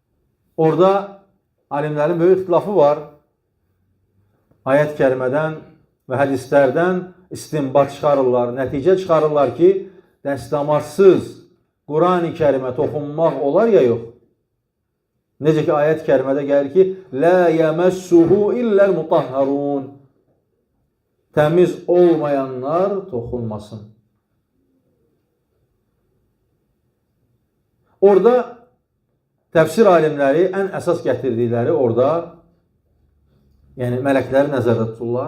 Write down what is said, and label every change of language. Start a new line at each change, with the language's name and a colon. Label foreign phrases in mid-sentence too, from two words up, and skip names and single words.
Azerbaijani: Orada alimlərin böyük ixtilafı var. Ayət-i kərimədən və hədislərdən istinbat çıxarırlar, nəticə çıxarırlar ki, dəstəmazsız Qurani Kərimə toxunmaq olar ya yox. Necə ki, ayət kərimədə gəlir ki,
Arabic: لا يَمَسُّهُ إِلَّا الْمُطَهَّرُونَ
Azerbaijani: Təmiz olmayanlar toxunmasın. Orada təfsir alimləri ən əsas gətirdikləri orada, yəni mələkləri nəzərdə tuturlar.